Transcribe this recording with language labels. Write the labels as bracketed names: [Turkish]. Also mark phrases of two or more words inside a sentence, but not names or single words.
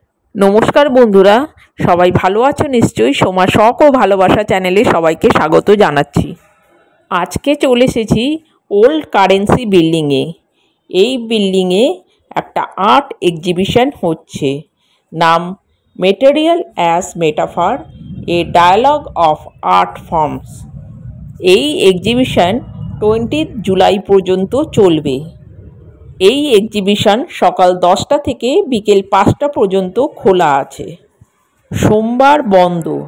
[Bangla] নমস্কার বন্ধুরা সবাই ভালো আছো নিশ্চয়ই সোমা শখ ও ভালোবাসা চ্যানেলে সবাইকে স্বাগত জানাচ্ছি। আজকে চলে এসেছি ওল্ড কারেন্সি বিল্ডিংয়ে। এই বিল্ডিংয়ে একটা আর্ট এক্সিবিশন হচ্ছে, নাম মেটেরিয়াল অ্যাজ মেটাফার এ ডায়ালগ অফ আর্ট ফর্মস। এই এক্সিবিশন 20 জুলাই পর্যন্ত চলবে। এই এক্সিবিশন সকাল 10টা থেকে বিকেল 5টা পর্যন্ত খোলা আছে, সোমবার বন্ধ।